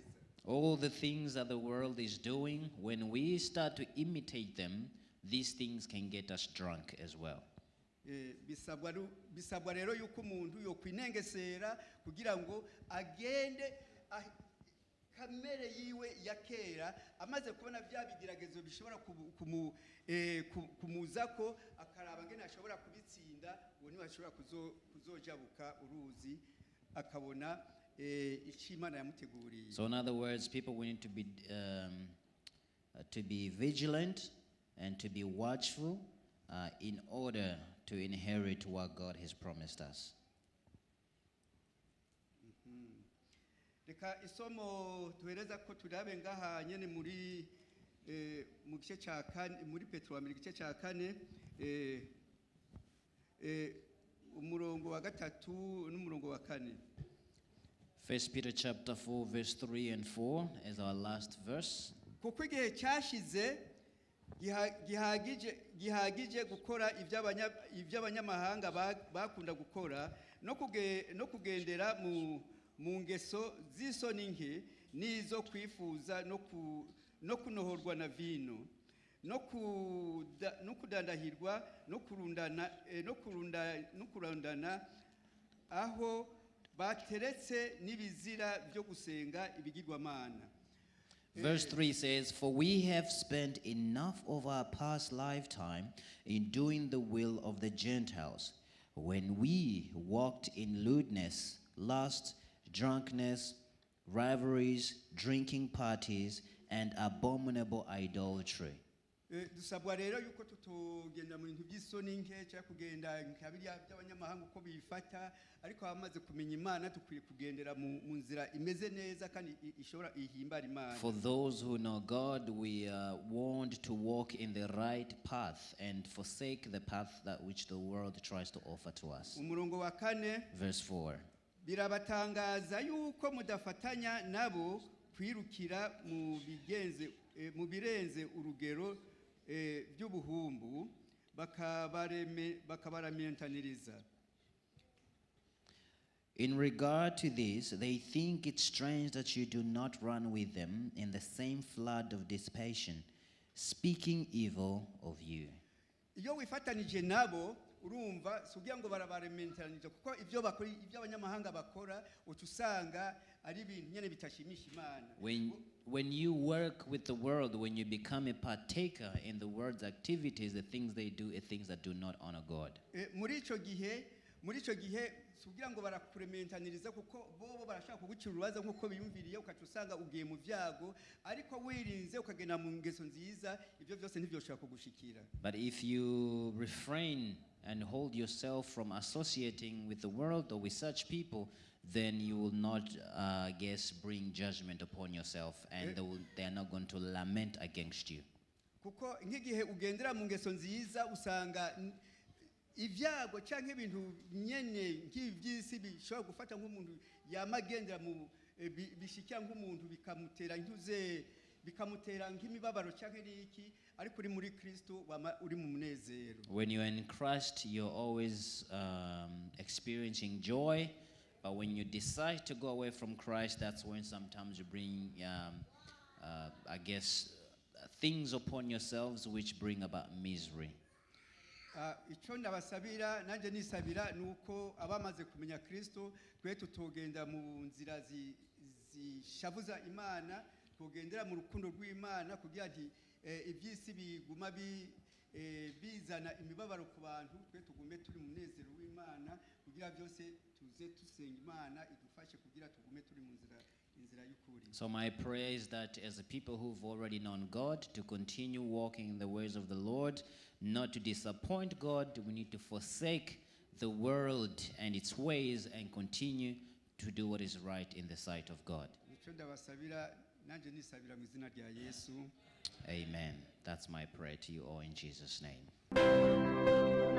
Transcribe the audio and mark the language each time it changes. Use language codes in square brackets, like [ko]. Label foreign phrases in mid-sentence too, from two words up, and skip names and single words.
[en] All the things that the world is doing, when we start to imitate them, these things can get us drunk as well. [rn] Bisabwa rero yuko umuntu yokwinengesera kugira ngo agende kamere yiwe ya kera, amaze kubona bya bigeragezo bishobora kumuzako, akaraba ngene ashobora kubitsinda, uwo niwe ashobora kuzojabuka uruzi akabona icyo Imana yamuteguriye. [en] So in other words, people we need to be vigilant and to be watchful in order to inherit what God has promised us. [rn] Reka isomo tuhereza ko turabe ngaha nyene muri mu gice cya 4 muri Petero wa mbere igice cya 4 umurongo wa 3 n'umurongo wa 4. [en] 1 Peter chapter 4 verse 3 and 4 is our last verse. [rn] Kuko igihe cyashize gihagije gukora iby'abanyamahanga bakunda gukora no kugendera mu ngeso z'isoni nke n'izo kwifuza no kunohorwa na vino no kudandahirwa no kurundana aho bateretse n'ibizira byo gusenga ibigirwamana. [en] Verse 3 says, "For we have spent enough of our past lifetime in doing the will of the Gentiles, when we walked in lewdness, lust, drunkenness, rivalries, drinking parties, and abominable idolatry. [rn] Dusabwa rero yuko tutogenda mu bintu by'isoni nke cyangwa kugenda nkabiriya by'abanyamahanga uko bifata, ariko abamaze kumenya Imana dukwiye kugendera mu nzira imeze neza kandi ishobora ihimbara Imana. [en] For those who know God, we want to walk in the right path and forsake the path that which the world tries to offer to us. [rn] Umurongo wa 4, [en] Verse 4. [rn] birabatangaza yuko mudafatanya nabo kwirukira mu birenze urugero by'ubuhumbu bakabaramentaniriza. [en] In regard to this, they think it strange that you do not run with them in the same flood of dissipation, speaking evil of you. [rn] Iyo wifatanije nabo urumva sugira ngo barabaramentaniriza kuko ibyo bakora ibyo abanyamahanga bakora utusanga ari ibintu nyene bitashimisha Imana. [en] When you work with the world, when you become a partaker in the world's activities, the things they do are things that do not honor God. [rn] Muri ico gihe sugira ngo barakurementaniriza kuko bobo barashaka kugucira urubaza nkuko biyumviriye ukatusanga ugiye mu vyago, ariko wirinze ukagenda mu ngeso nziza ibyo byose ntibyoshaka kugushikira. [en] But if you refrain and hold yourself from associating with the world or with such people, then you will not, bring judgment upon yourself, and they are not going to lament against you. [rn] Kuko nk'igihe ugendera mu ngeso nziza usanga ivyago canke ibintu nyene nk'ivyisi bishobora gufata nk'umuntu yamagendera mu bishikira nk'umuntu bikamutera nk'imibabaro canke n'iki, ariko uri muri Kristo uri mu munezero. [en] When you're in Christ, you're always experiencing joy. But when you decide to go away from Christ, that's when sometimes you bring, things upon yourselves which bring about misery. [rn] Icyo ndabasabira nanjye nisabira nuko abamaze kumenya Kristo twe tutogenda mu nzira zishavuza Imana, tugendera mu rukundo rw'Imana kugira ati ibyisi biguma bizana imibabaro ku bantu, twe tugume turi mu munezero w'Imana kugira byose tuze tusenga Imana idufashe kugira tugume turi mu nzira y'ukuri. [en] So my prayer is that as a people who've already known God, to continue walking in the ways of the Lord, not to disappoint God. We need to forsake the world and its ways and continue to do what is right in the sight of God. [rn] Icyo ndabasabira nanjye nisabira mu izina rya Yesu. Amen. [en] That's my prayer to you all in Jesus' name.